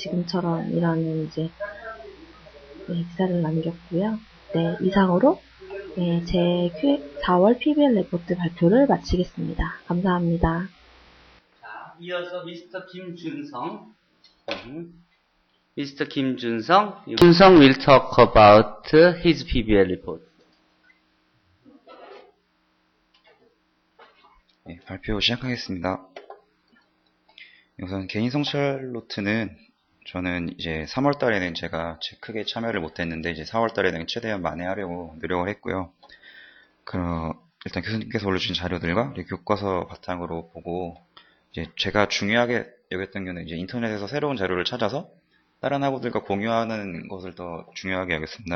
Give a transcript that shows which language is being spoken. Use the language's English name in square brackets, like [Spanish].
[Korean] 지금처럼이라는 이제 기사를 남겼고요. 네, 이상으로 제 4월 PBL 레포트 발표를 마치겠습니다. 감사합니다. 자, 이어서 미스터 김준성. [English] Mr. Kim Jun-sung. Jun-sung will talk about his PBL report. [Korean] 네, 발표 시작하겠습니다. 우선 개인 성찰 노트는 저는 이제 3월 달에는 제가 크게 참여를 못했는데 이제 4월 달에는 최대한 만회하려고 노력을 했고요. 일단 교수님께서 올려주신 자료들과 교과서 바탕으로 보고 이제 제가 중요하게 여겼던 경우는 이제 인터넷에서 새로운 자료를 찾아서 다른 학우들과 공유하는 것을 더 중요하게 여겼습니다.